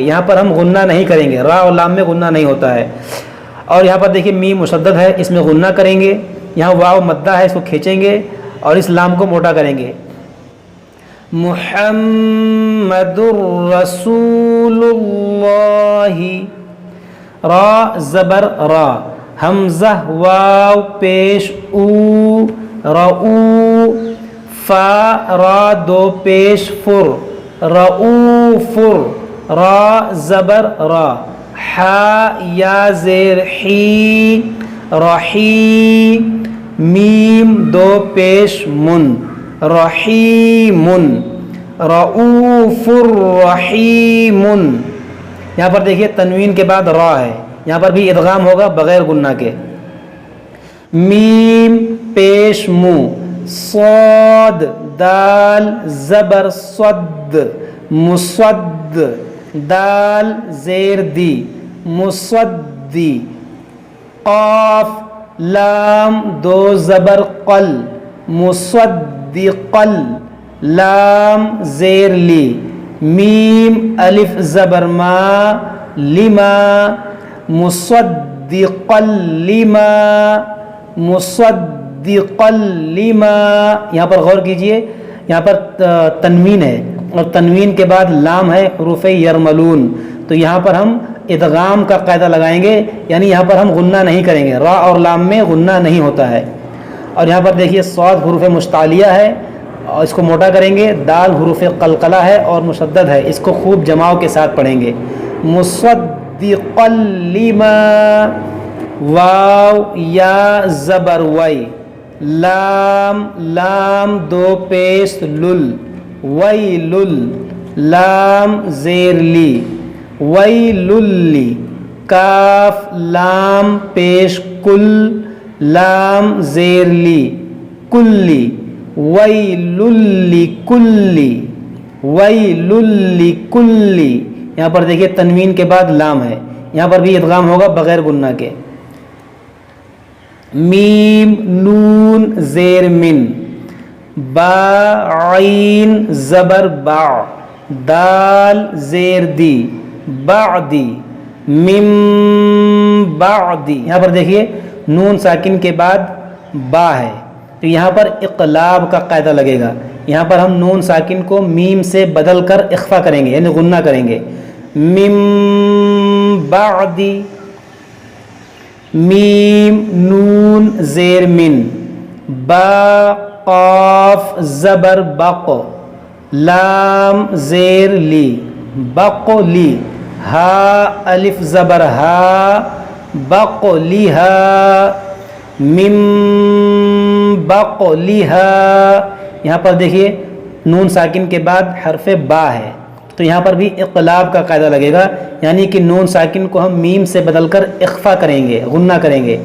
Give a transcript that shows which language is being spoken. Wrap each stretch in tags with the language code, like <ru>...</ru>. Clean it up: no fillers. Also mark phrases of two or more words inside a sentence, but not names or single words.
<ur>یہاں پر ہم غنہ نہیں کریں گے، را اور لام میں غنہ نہیں ہوتا ہے. اور یہاں پر دیکھیے میم مشدد ہے، اس میں غنہ کریں گے. یہاں واو مدہ ہے، اس کو کھینچیں گے اور اس لام کو موٹا کریں گے.</ur> <ar>محمد رسول اللہ،</ar> <ur>را زبر را، حمزہ واو پیش او، رؤو، فا را دو پیش فر، رؤوفر، را زبر را، حا یا زیر حی، رحی، میم دو پیش من، رحیمن،</ur> <ar>رؤوف الرحیم.</ar> <ur>یہاں پر دیکھیے تنوین کے بعد را ہے، یہاں پر بھی ادغام ہوگا بغیر غنہ کے. میم پیش منہ، صاد دال زبر صد، مصد، دال زیر دی، مصدی، قاف لام دو زبر قل، مصدقل، لام زیر لی، میم الف زبر ما، لما،</ur> <ar>مصدقل لما، مصدقل لما.</ar> <ur>یہاں پر غور کیجئے، یہاں پر تنوین ہے اور تنوین کے بعد لام ہے، حروف یرملون. تو یہاں پر ہم ادغام کا قاعدہ لگائیں گے، یعنی یہاں پر ہم غنہ نہیں کریں گے. را اور لام میں غنہ نہیں ہوتا ہے. اور یہاں پر دیکھیے صاد حروف مستعلیہ ہے اور اس کو موٹا کریں گے. دال حروف قلقلہ ہے اور مشدد ہے، اس کو خوب جماؤ کے ساتھ پڑھیں گے.</ur> <ar>مصدقا لما،</ar> <ur>واو یا زبر وی، لام لام دو پیش لل، ویلل، لام زیر لی، ویللی، کاف لام پیش کل، لام زیر لی،</ur> <ar>کلی، ویللی کلی، ویللی کلی.</ar> <ur>یہاں پر دیکھیے تنوین کے بعد لام ہے، یہاں پر بھی ادغام ہوگا بغیر غنہ کے. میم نون زیر من، با عین زبر با، دال زیر دی، بعدی،</ur> <ar>من بعدی.</ar> <ur>یہاں پر دیکھیے نون ساکن کے بعد با ہے تو یہاں پر اقلاب کا قاعدہ لگے گا. یہاں پر ہم نون ساکن کو میم سے بدل کر اخفا کریں گے یعنی غنہ کریں گے.</ur> <ar>من بعدی،</ar> <ur>میم نون زیر من، با قاف زبر بق، لام زیر لی، بقلی، ہا الف زبر ہا، بقلیہا،</ur> <ar>من بقلیہا.</ar> <ur>یہاں پر دیکھیے نون ساکن کے بعد حرف با ہے تو یہاں پر بھی اقلاب کا قاعدہ لگے گا یعنی کہ نون ساکن کو ہم میم سے بدل کر اخفا کریں گے، غنہ کریں گے.</ur>